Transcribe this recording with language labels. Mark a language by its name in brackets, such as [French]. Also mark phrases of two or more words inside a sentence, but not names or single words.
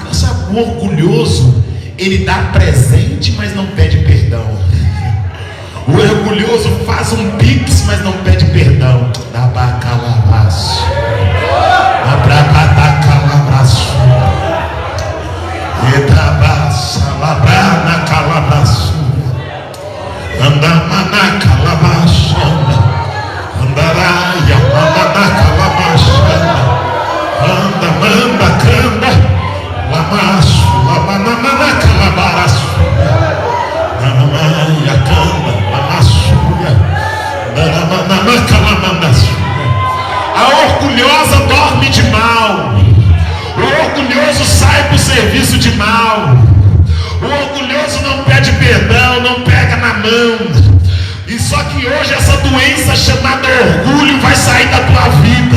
[Portuguese] Sabe, o orgulhoso, ele dá presente, mas não pede perdão. O orgulhoso faz um pix, mas não pede perdão. Da bacalabaço. Da brabadacalabraço. E da baça labrana calabraço. Anda manacalabaço. Andaraia manacalabaço. Anda, manda, canda. Lamaço. Lamanacalabaraço. Namamaia canda. A orgulhosa dorme de mal. O orgulhoso sai para o serviço de mal. O orgulhoso não pede perdão, não pega na mão. E só que hoje essa doença chamada orgulho vai sair da tua vida.